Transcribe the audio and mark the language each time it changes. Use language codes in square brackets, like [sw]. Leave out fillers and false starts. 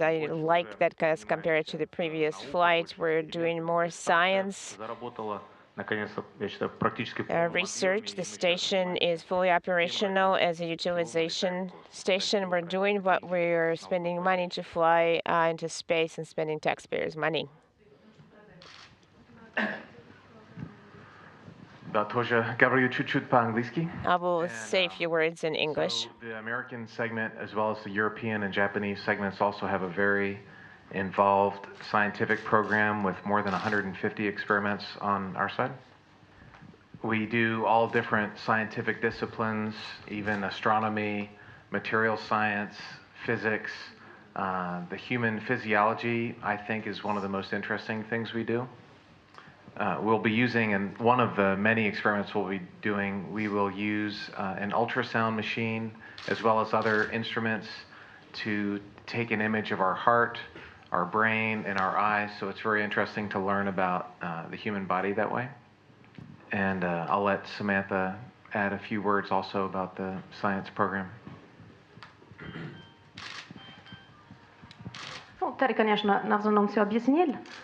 [en] I like that as compared to the previous flight. We're doing more science research. The station is fully operational as a utilization station. We're doing what we're spending money to fly into space and spending taxpayers' money. [ru] Говорю чуть-чуть по-английски. [en] I will say a few words in English. So the American segment, as well as the European and Japanese segments, also have a very involved scientific program with more than 150 experiments on our side. We do all different scientific disciplines, even astronomy, material science, physics. The human physiology, I think, is one of the most interesting things we do. We'll be using, and one of the many experiments we'll be doing, we will use an ultrasound machine as well as other instruments to take an image of our heart, our brain, and our eyes. So it's very interesting to learn about the human body that way. And I'll let Samantha add a few words also about the science program. [ru] Ну, Терри, конечно, на основном все объяснил.